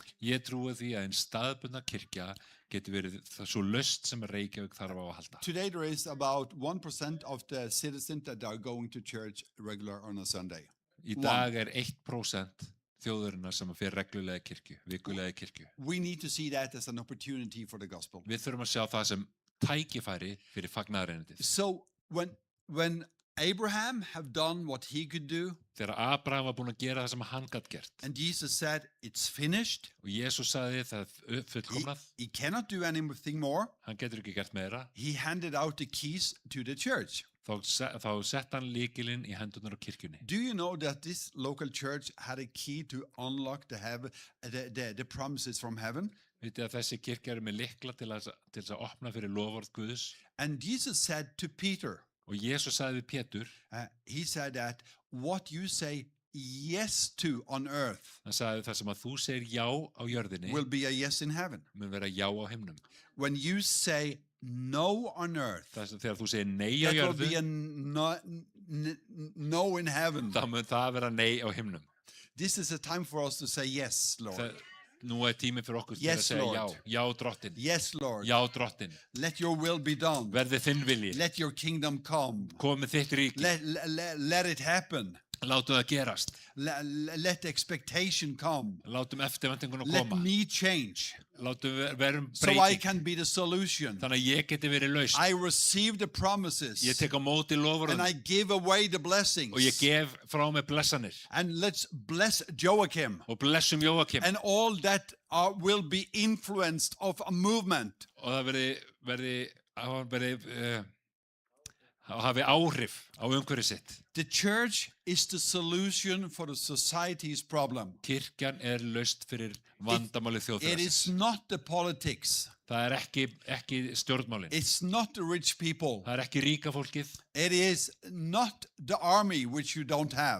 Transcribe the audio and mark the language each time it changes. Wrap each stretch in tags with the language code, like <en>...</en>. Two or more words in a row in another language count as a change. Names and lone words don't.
<is>Ég trúi því að einn staðbundna kirkja getur verið það svo laust sem Reykjavík þarf á að halda.</is> <en>Today there is about 1% of the citizens that are going to church regular on a Sunday.</en> <is>Í dag er 1% þjóðurinnar sem fer reglulega í kirkju, vikulega í kirkju.</is> <en>We need to see that as an opportunity for the gospel.</en> <is>Við þurfum að sjá það sem tækifæri fyrir fagnaðareinindið.</is> <en>So when Abraham have done what he could do,</en> <is>Þegar Abraham var búinn að gera það sem hann gat gert</is> <en>and Jesus said it's finished,</en> <is>og Jesús sagði það fullkomnað,</is> <en>he cannot do anything more.</en> <is>hann getur ekki gert meira,</is> <en>He handed out the keys to the church.</en> <is>þá sett hann lykilinn í hendurnar á kirkjunni.</is> <en>Do you know that this local church had a key to unlock the promises from heaven?</en> <is>Vitið að þessi kirkja er með lykla til þess að opna fyrir loforð Guðs.</is> <en>And Jesus said to Peter,</en> <is>Og Jesús sagði við Pétur,</is> <en>he said that what you say yes to on earth</en> <is>hann sagði það sem að þú segir já á jörðinni</is> <en>will be a yes in heaven.</en> <is>mun vera já á himnum.</is> <en>When you say no on earth,</en> <is>Þegar þú segir nei á</is> <en>that will</en> <is>jörðu,</is> <en>be a no in heaven.</en> <is>þá mun það vera nei á himnum.</is> <en>This is a time for us to say yes, Lord.</en> <is>Nú er tími fyrir okkur til</is> <en>Yes,</en> <is>að segja</is> <en>Lord.</en> <is>já drottin,</is> <en>Yes, Lord.</en> <is>já drottin,</is> <en>Let your will be done.</en> <is>verði þinn vilji,</is> <en>Let your kingdom come.</en> <is>komið þitt ríki,</is> <en>Let it happen.</en> <is>Látum það gerast.</is> <en>Let expectation come.</en> <is>Látum eftirvæntinguna</is> <en>Let</en> <is>koma.</is> <en>me change</en> <is>Látum verum</is> <en>so I</en> <is>breyting.</is> <en>can be the solution.</en> <is>Þannig að ég geti verið lausn.</is> <en>I receive the promises</en> <is>Ég tek á móti</is> <en>and</en> <is>loforðum</is> <en>I give away the blessings.</en> <is>og ég gef frá mig blessanir.</is> <en>And let's bless Joachim</en> <is>Og blessum Jóakim.</is> <en>and all that will be influenced of a movement.</en> <is>Og það hafi áhrif á umhverfið sitt.</is> <en>The church is the solution for the society's problem.</en> <is>Kirkjan laust fyrir vandamáli</is> <en>It</en> <is>þjóðfélagsins.</is> <en>is not the politics.</en> <is>Það ekki stjórnmálin.</is> <en>It's not the rich people.</en> <is>Það ekki ríka fólkið.</is> <en>It is not the army which you don't have.</en>